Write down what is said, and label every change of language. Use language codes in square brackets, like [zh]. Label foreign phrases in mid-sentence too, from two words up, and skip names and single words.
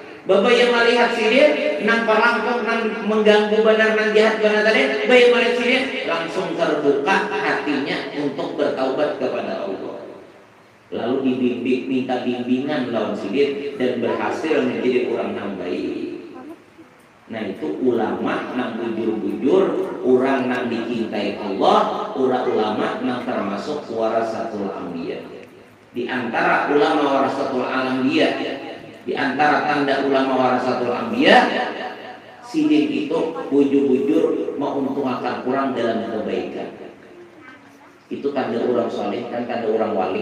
[id] Bebayar melihat dia nang perampok, nang mengganggu benar nang jahat benar tadi, bebayar melihat dia langsung terbuka hatinya untuk bertaubat kepada Allah. Lalu dibimbing, minta bimbingan lawan sidir dan berhasil menjadi orang yang baik. Nah itu ulama nang bujur-bujur, orang nang dicintai Allah, orang ulama nang termasuk [ar] warasatul anbiya. [id] Di antara ulama [ar] warasatul anbiya, [id] di antara tanda ulama [ar] warasatul anbiya, [id] sidir itu bujur-bujur menguntungkan orang dalam kebaikan. Itu tanda orang soleh dan tanda orang wali.